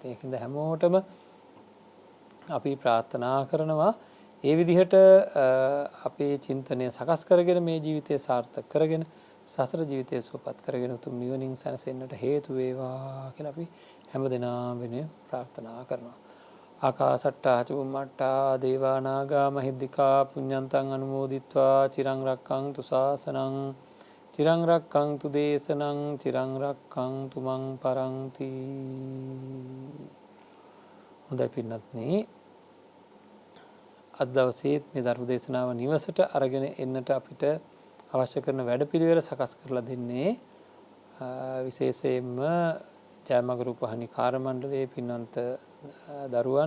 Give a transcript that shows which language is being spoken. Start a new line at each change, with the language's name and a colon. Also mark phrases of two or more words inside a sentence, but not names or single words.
Sinhala: ඒකින්ද හැමෝටම අපි ප්‍රාර්ථනා කරනවා ඒ විදිහට අපේ චින්තනය සකස් කරගෙන මේ ජීවිතය සාර්ථක කරගෙන සසර ජීවිතය සුවපත් කරගෙන උතුම් නිවනින් සැනසෙන්නට හේතු වේවා කියලා අපි හැමදෙනාම වෙනුවෙන් ප්‍රාර්ථනා කරනවා.
Pali: ආකාසට්ටා චුම්මට්ටා දේවා නාග මහිද්దికා පුඤ්ඤන්තං අනුමෝදිත්වා චිරං රක්ඛන්තු ශාසනං චිරං රක්ඛන්තු දේශනං චිරං රක්ඛන්තු මං පරන්ති.
Sinhala: හොඳයි පින්වත්නි, අද දවසේ මේ ධර්ම දේශනාව නිවසට අරගෙන එන්නට අපිට අවශ්‍ය කරන වැඩපිළිවෙල සකස් කරලා දෙන්නේ විශේෂයෙන්ම ජයමග රූපහානි කාර්ය මණ්ඩලයේ පින්වන්ත දරුවන්.